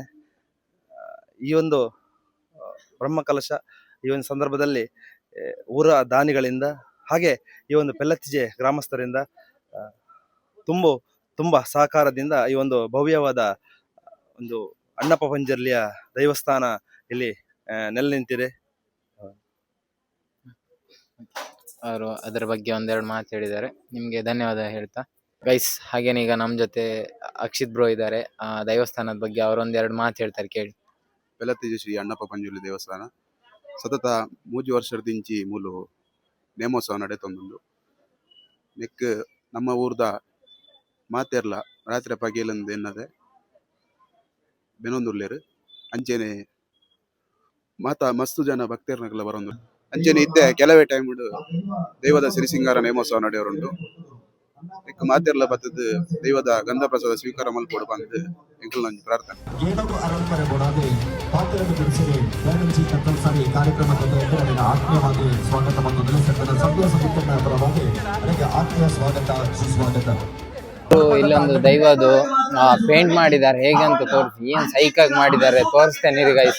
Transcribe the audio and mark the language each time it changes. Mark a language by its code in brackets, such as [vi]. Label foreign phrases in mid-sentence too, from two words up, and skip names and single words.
[kn] ಈ ಒಂದು ಬ್ರಹ್ಮಕಲಶ ಈ ಒಂದು ಸಂದರ್ಭದಲ್ಲಿ ಊರ ದಾನಿಗಳಿಂದ ಹಾಗೆ ಈ ಒಂದು ಪೆಲತ್ತಿಜೆ ಗ್ರಾಮಸ್ಥರಿಂದ ತುಂಬಾ ಸಹಕಾರದಿಂದ ಈ ಒಂದು ಭವ್ಯವಾದ ಒಂದು ಅಣ್ಣಪ್ಪ ಪಂಜುರ್ಲಿಯ ದೇವಸ್ಥಾನ ಇಲ್ಲಿ ನೆಲೆ ನಿಂತಿದೆ. ಅವರು ಅದರ ಬಗ್ಗೆ ಒಂದೆರಡು ಮಾತು ಹೇಳಿದ್ದಾರೆ, ನಿಮ್ಗೆ ಧನ್ಯವಾದ ಹೇಳ್ತಾ. ಗೈಸ್, ಹಾಗೇನೆ ಈಗ ನಮ್ ಜೊತೆ ಅಕ್ಷಿತ್ ಬ್ರೋ ಇದ್ದಾರೆ, ಆ ದೇವಸ್ಥಾನದ ಬಗ್ಗೆ ಅವರೊಂದೆರಡು ಮಾತು ಹೇಳ್ತಾರೆ ಕೇಳಿ. [tcy] ಬೆಲತ್ತಿಜೆ ಶ್ರೀ ಅಣ್ಣಪ್ಪ ಪಂಜುರ್ಲಿ ದೇವಸ್ಥಾನ ಸತತ 3 ವರ್ಷದಿಂಚಿ ಮೂಲು ನೇಮೋತ್ಸವ ನಡೆತೊಂದುಂಡು. ನೆಕ್ ನಮ್ಮ ಊರ್ದ ಮಾತೆರ್ಲ ರಾತ್ರಿ ಪಗೇಲಂದು ಎನ್ನದೆ ಬೆನೊಂದುಲ್ಲೆರ್ ಅಂಚೆನೆ ಮಾತ ಮಸ್ತು ಜನ ಭಕ್ತರ್ನಕ್ಲ ಬರೋಂದು ಅಂಚೆನೆ ಇದ್ದೆ ಕೆಲವೇ ಟೈಮ್ ದೈವದ ಸಿರಿಸಿಂಗಾರ ನೇಮೋತ್ಸವ ನಡೆಯೋರುಂಟು. ನೆಕ್ ಮಾತೆರ್ಲ ಬತ್ತದ ದೈವದ ಗಂಧ ಪ್ರಸಾದ ಸ್ವೀಕಾರ ಮಲ್ಪೋಡು ಬಂದು ಎಂಕಲ್ ನಂಜಿ ಪ್ರಾರ್ಥನೆ. [kn] ಆತ್ಮೀಯವಾಗಿ ಸ್ವಾಗತ ಮತ್ತು ಪರವಾಗಿ ಆತ್ಮೀಯ ಸ್ವಾಗತ ಸುಸ್ವಾಗತ. ಇಲ್ಲೊಂದು ದೈವದು ಪೇಂಟ್ ಮಾಡಿದ್ದಾರೆ, ಹೇಗೆ ಅಂತ ತೋರಿಸಿ, ಏನ್ ಸೈಕಾಗಿ ಮಾಡಿದ್ದಾರೆ ತೋರಿಸ್ತೇನೆ ಗೈಸ್.